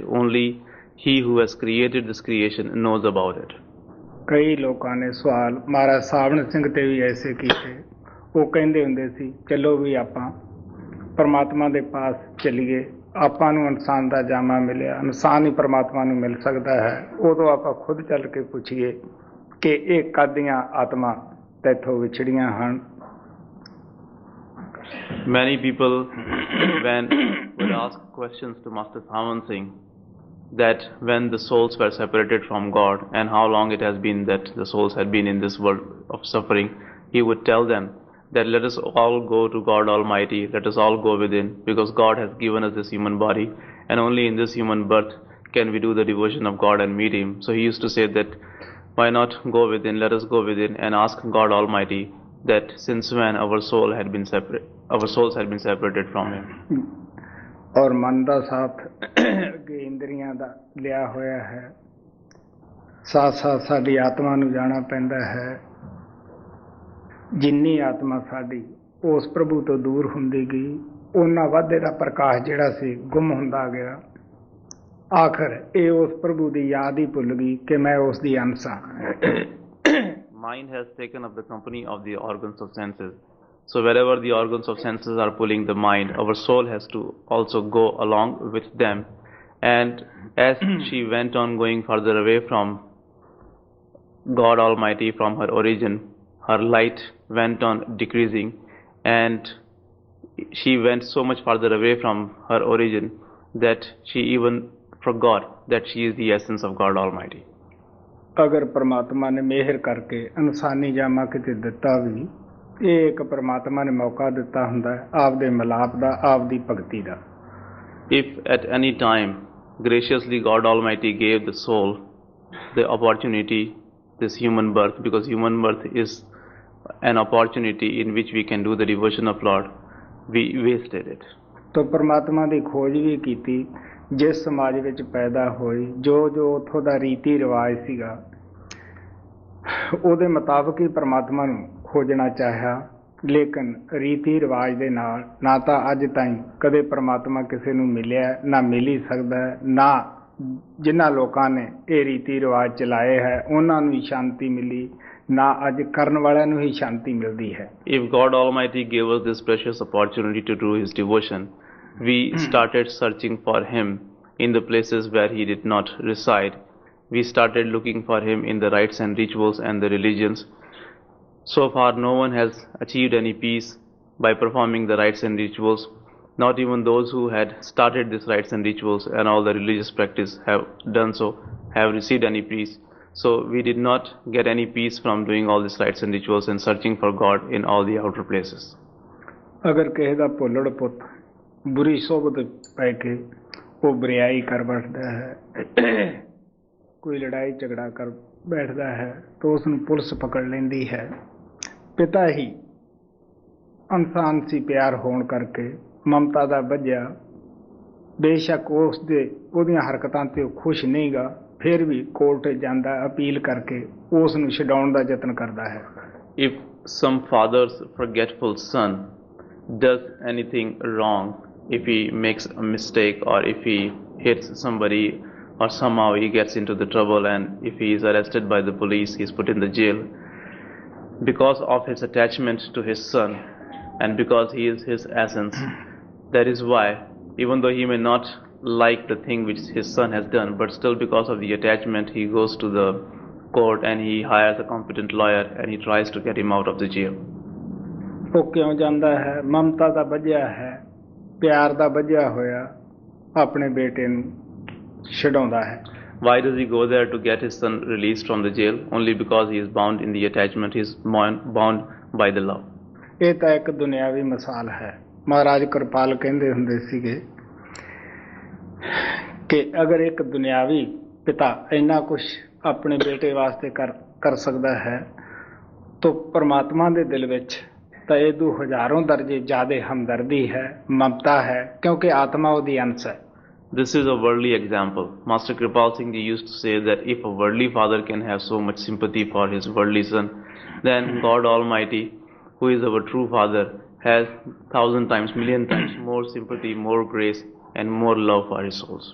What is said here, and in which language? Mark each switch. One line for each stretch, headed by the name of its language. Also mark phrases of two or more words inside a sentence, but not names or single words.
English: Only he who has created this creation knows about it.
Punjabi: ਕਈ ਲੋਕਾਂ ਨੇ ਸਵਾਲ ਮਹਾਰਾਜ ਸਾਵਣ ਸਿੰਘ ਤੇ ਵੀ ਐਸੇ ਕੀਤੇ। ਉਹ ਕਹਿੰਦੇ ਹੁੰਦੇ ਸੀ ਚਲੋ ਵੀ ਆਪਾਂ ਪਰਮਾਤਮਾ ਦੇ ਪਾਸ ਚੱਲੀਏ, ਆਪਾਂ ਨੂੰ ਇਨਸਾਨ ਦਾ ਜਾਮਾ ਮਿਲਿਆ, ਇਨਸਾਨ ਹੀ ਪਰਮਾਤਮਾ ਨੂੰ ਮਿਲ ਸਕਦਾ ਹੈ। ਉਦੋਂ ਆਪਾਂ ਖੁਦ ਚੱਲ ਕੇ ਪੁੱਛੀਏ ਕਿ ਇਹ ਕਾਦੀਆਂ ਆਤਮਾ ਤੈਥੋਂ ਵਿਛੜੀਆਂ ਹਨ।
English: Many people when would ask questions to Master Sawan Singh that when the souls were separated from God and how long it has been that the souls had been in this world of suffering, he would tell them that let us all go to God Almighty, let us all go within, because God has given us this human body, and only in this human birth can we do the devotion of God and meet Him. So he used to say that why not go within, let us go within and ask God Almighty that since when our souls had been separated from Him.
Punjabi: ਔਰ ਮਨ ਦਾ ਸਾਥ ਅੱਗੇ ਇੰਦਰੀਆਂ ਦਾ ਲਿਆ ਹੋਇਆ ਹੈ, ਸਾਥ ਸਾਥ ਸਾਡੀ ਆਤਮਾ ਨੂੰ ਜਾਣਾ ਪੈਂਦਾ ਹੈ। ਜਿੰਨੀ ਆਤਮਾ ਸਾਡੀ ਉਸ ਪ੍ਰਭੂ ਤੋਂ ਦੂਰ ਹੁੰਦੀ ਗਈ ਉਹਨਾਂ ਵੱਧ ਇਹਦਾ ਪ੍ਰਕਾਸ਼ ਜਿਹੜਾ ਸੀ ਗੁੰਮ ਹੁੰਦਾ ਗਿਆ। ਆਖਰ ਇਹ ਉਸ ਪ੍ਰਭੂ ਦੀ ਯਾਦ ਹੀ ਭੁੱਲ ਗਈ ਕਿ ਮੈਂ ਉਸ ਦੀ ਅੰਸ਼ ਹਾਂ।
English: Mind has taken up the company of the organs of senses. So wherever the organs of senses are pulling the mind, our soul has to also go along with them. And as she went on going further away from God Almighty, from her origin, her light went on decreasing, and she went so much farther away from her origin that she even forgot that she is the essence of God Almighty.
Punjabi: ਅਗਰ ਪਰਮਾਤਮਾ ਨੇ ਮਿਹਰ ਕਰਕੇ ਇਨਸਾਨੀ ਜਾਮਾ ਕਿਤੇ ਦਿੱਤਾ ਵੀ, ਇਹ ਇੱਕ ਪਰਮਾਤਮਾ ਨੇ ਮੌਕਾ ਦਿੱਤਾ ਹੁੰਦਾ ਹੈ ਆਪਦੇ ਮਿਲਾਪ ਦਾ, ਆਪਦੀ ਭਗਤੀ ਦਾ।
English: If at any time graciously God Almighty gave the soul the opportunity, this human birth, because human birth is an opportunity in which we can do the devotion of Lord, we wasted it.
Punjabi: ਤੋ ਪਰਮਾਤਮਾ ਦੀ ਖੋਜ ਵੀ ਕੀਤੀ, ਜਿਸ ਸਮਾਜ ਵਿੱਚ ਪੈਦਾ ਹੋਈ, ਜੋ ਜੋ ਉੱਥੋਂ ਦਾ ਰੀਤੀ ਰਿਵਾਜ ਸੀਗਾ ਉਹਦੇ ਮੁਤਾਬਕ ਹੀ ਪਰਮਾਤਮਾ ਨੂੰ ਖੋਜਣਾ ਚਾਹਿਆ। ਲੇਕਿਨ ਰੀਤੀ ਰਿਵਾਜ ਦੇ ਨਾਲ ਨਾ ਤਾਂ ਅੱਜ ਤਾਈਂ ਕਦੇ ਪਰਮਾਤਮਾ ਕਿਸੇ ਨੂੰ ਮਿਲਿਆ, ਨਾ ਮਿਲ ਹੀ ਸਕਦਾ, ਨਾ ਜਿਨ੍ਹਾਂ ਲੋਕਾਂ ਨੇ ਇਹ ਰੀਤੀ ਰਿਵਾਜ ਚਲਾਏ ਹੈ ਉਹਨਾਂ ਨੂੰ ਹੀ ਸ਼ਾਂਤੀ ਮਿਲੀ, ਨਾ ਅੱਜ ਕਰਨ ਵਾਲਿਆਂ ਨੂੰ ਹੀ ਸ਼ਾਂਤੀ ਮਿਲਦੀ ਹੈ।
English: If God Almighty gave us this precious opportunity to do His devotion, we started searching for Him in the places where He did not reside. We started looking for Him in the rites and rituals and the religions. So far no one has achieved any peace by performing the rites and rituals. Not even those who had started these rites and rituals and all the religious practice have done so, have received any peace. So we did not get any peace from doing all these rites and rituals and searching for God in all the outer places.
Punjabi: ਅਗਰ ਕਿਸੇ ਦਾ ਭੁੱਲੜ ਪੁੱਤ ਬੁਰੀ ਸੋਬਤ ਪੈ ਕੇ ਉਹ ਬਰਿਆਈ ਕਰ ਬੈਠਦਾ ਹੈ, ਕੋਈ ਲੜਾਈ ਝਗੜਾ ਕਰ ਬੈਠਦਾ ਹੈ ਤਾਂ ਉਸ ਨੂੰ ਪੁਲਿਸ ਪਕੜ ਲੈਂਦੀ ਹੈ। ਪਿਤਾ ਹੀ ਇਨਸਾਨ ਸੀ ਪਿਆਰ ਹੋਣ ਕਰਕੇ ਮਮਤਾ ਦਾ ਬੱਝਿਆ, ਬੇਸ਼ੱਕ ਉਹਦੀਆਂ ਹਰਕਤਾਂ ਤੇ ਉਹ ਖੁਸ਼ ਨਹੀਂ ਗਾ, ਫਿਰ ਵੀ ਕੋਰਟ ਜਾਂਦਾ ਅਪੀਲ ਕਰਕੇ ਉਸ ਨੂੰ ਛਡਾਉਣ ਦਾ ਯਤਨ ਕਰਦਾ ਹੈ।
English: If some father's forgetful son does anything wrong, if he makes a mistake or if he hits somebody or somehow he gets into the trouble and if he is arrested by the police, he is put in the jail, because of his attachment to his son and because he is his essence. That is why, even though he may not like the thing which his son has done, but still because of the attachment, he goes to the court and he hires a competent lawyer and he tries to get him out of the jail.
Punjabi: ਉਹ ਕਿਉਂ ਜਾਂਦਾ ਹੈ? ਮਮਤਾ ਦਾ ਵੱਜਿਆ ਹੈ, ਪਿਆਰ ਦਾ ਵੱਜਿਆ ਹੋਇਆ ਆਪਣੇ ਬੇਟੇ ਨੂੰ ਛਡਾਉਂਦਾ ਹੈ.
English: Why does he go there to get his son released from the jail? Only because he is bound in the attachment, he is bound by the love.
Punjabi: ਇਹ ਤਾਂ ਇੱਕ ਦੁਨਿਆਵੀ ਮਿਸਾਲ ਹੈ. ਮਹਾਰਾਜ ਕਿਰਪਾਲ ਕਹਿੰਦੇ ਹੁੰਦੇ ਸੀਗੇ ਕਿ ਅਗਰ ਇੱਕ ਦੁਨਿਆਵੀ ਪਿਤਾ ਇੰਨਾ ਕੁਛ ਆਪਣੇ ਬੇਟੇ ਵਾਸਤੇ ਕਰ ਸਕਦਾ ਹੈ ਤਾਂ ਪਰਮਾਤਮਾ ਦੇ ਦਿਲ ਵਿੱਚ ਤਾਂ ਇਹਦੂ ਹਜ਼ਾਰਾਂ ਦਰਜੇ ਜ਼ਿਆਦਾ ਹਮਦਰਦੀ ਹੈ, ਮਮਤਾ ਹੈ, ਕਿਉਂਕਿ ਆਤਮਾ ਉਹਦੀ ਅੰਸ਼ ਹੈ.
English: This is a worldly example. Master Kripal Singh Ji used to say that if a worldly father can have so much sympathy for his worldly son, then God Almighty, who is our true father, has 1,000 times, million times more sympathy, more grace and more love for his souls.